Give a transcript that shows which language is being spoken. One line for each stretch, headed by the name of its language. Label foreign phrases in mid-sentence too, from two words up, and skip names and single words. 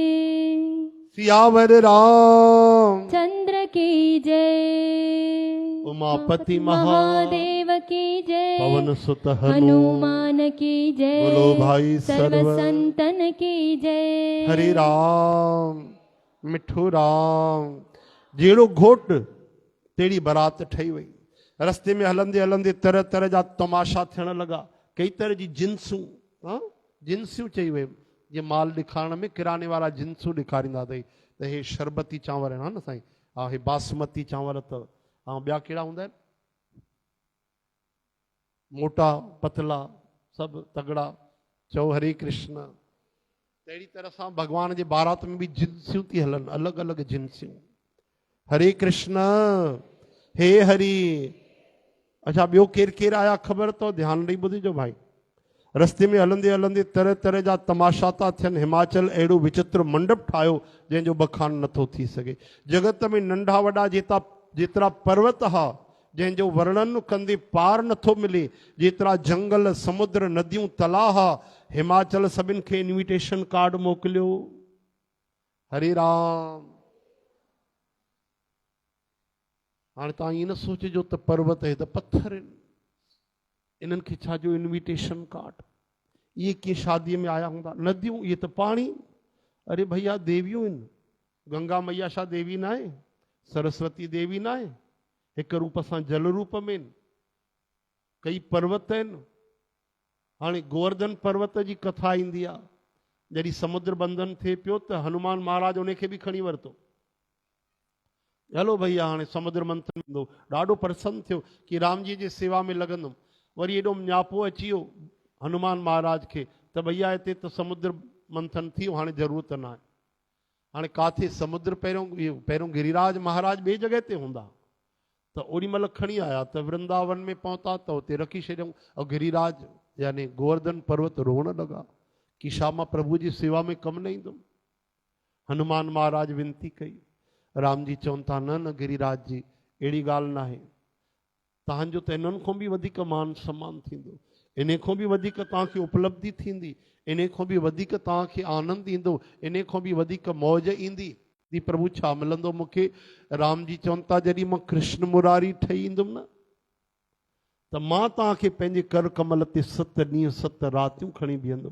Hindi: सियावर राम चंद्र की जय उमापति महादेव की जय पवन सुत हनुमान की जय बोलो भाई सर्व सर्व संतन की जय
Sindhi: हरे राम मिठो राम जहिड़ो घोट तहिड़ी बारात ठही वई रस्ते में हलंदे हलंदे तरह तरह जा तमाशा थियण लॻा कई तरह जी जिन्सूं जिन्सियूं चई वयूं जीअं माल ॾेखारण में किराने वारा जिन्सूं ॾेखारींदा अथई त हे शरबती चांवर आहिनि हा न साईं हा हे बासमती चांवर अथव ऐं ॿिया कहिड़ा हूंदा आहिनि मोटा पतला सभु तगड़ा चओ हरे कृष्ण तहिड़ी तरह सां भॻवान जे बारात में बि जिन्सियूं थी हलनि अलॻि अलॻि जिन्सियूं हरे कृष्ण हे हरि अच्छा ॿियो केरु केरु आया ख़बर अथव ध्यानु ॾेई ॿुधिजो भाई रस्ते में हलंदे हलंदे तरह तरह जा तमाशा था थियनि हिमाचल अहिड़ो विचित्र मंडप ठाहियो जंहिंजो बखान नथो थी सघे जगत में नंढा वॾा जेतिरा पर्वत हा जंहिंजो वर्णन कंदे पार नथो मिले। जेतिरा जंगल, समुद्र, नदियूं, तलाह, हिमाचल सभिनि खे
English: invitation card
Sindhi: मोकिलियो। हरे राम। हाणे तव्हां ईअं न सोचिजो त पर्वत आहे त पत्थर आहिनि, इन्हनि खे छा जो
English: invitation card.
Sindhi: इहे कीअं शादीअ में आया हूंदा? नदियूं, इहे त पाणी। अरे भैया देवियूं आहिनि। गंगा मैया छा देवी न आहे? सरस्वती देवी न आहे? हिक रूप सां जल रूप में आहिनि। कई पर्वत आहिनि। हाणे गोवर्धन पर्वत जी कथा ईंदी आहे। जॾहिं समुद्र बंधन थिए पियो त हनुमान महाराज उन खे बि खणी वरितो। हलो भैया हाणे समुद्र मंथन ईंदो। ॾाढो प्रसन्न थियो कि राम जी जी सेवा में लॻंदुमि। वरी एॾो न्यापो अची वियो हनुमान महाराज खे त भैया हिते त समुद्र मंथन थी वियो, हाणे ज़रूरत न आहे। हाणे काथे समुद्र पहिरियों गिरिराज महाराज ॿिए जॻह ते हूंदा त ओॾी महिल खणी आया त वृंदावन में पहुता त हुते रखी छॾियऊं। ऐं गिरिराज यानी गोवर्धन पर्वत रोअण लॻा कि छा मां प्रभु जी सेवा में कमु न ईंदुमि। हनुमान महाराज विनती कई। राम जी चवनि था न न गिरिराज जी, अहिड़ी ॻाल्हि न आहे। तव्हांजो त इन्हनि खां बि वधीक मान सम्मान थींदो, इन खां बि वधीक तव्हांखे उपलब्धि थींदी, इन खां बि वधीक तव्हांखे आनंद ईंदो, इन खां बि वधीक मौज ईंदी। दी प्रभु छा मिलंदो मूंखे? राम जी चवनि था जॾहिं मां कृष्ण मुरारी ठही ईंदुमि न त मां तव्हांखे पंहिंजे कर कमल ते 7 ॾींहं 7 रातियूं खणी बीहंदुमि।